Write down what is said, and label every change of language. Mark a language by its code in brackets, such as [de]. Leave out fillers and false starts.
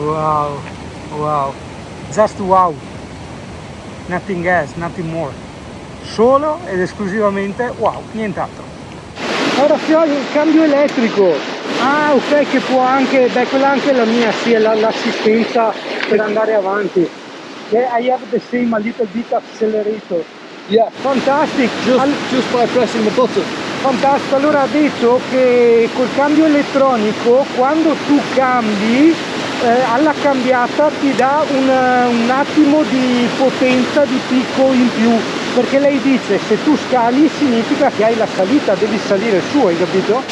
[en] Wow, just wow, nothing else, nothing more, [it] solo ed esclusivamente wow, nient'altro. Ora fiori, il cambio elettrico. Ah, ok, che può anche, beh, quella anche la mia, sì, è l'assistenza per andare avanti. [en] Yeah, I have the same, a little bit accelerator. Yeah. Fantastic. Just by pressing the button. [it] Fantastico, allora ha detto che col cambio elettronico quando tu cambi alla cambiata ti dà un attimo di potenza, di picco in più, perché lei dice se tu scali significa che hai la salita, devi salire su, hai capito?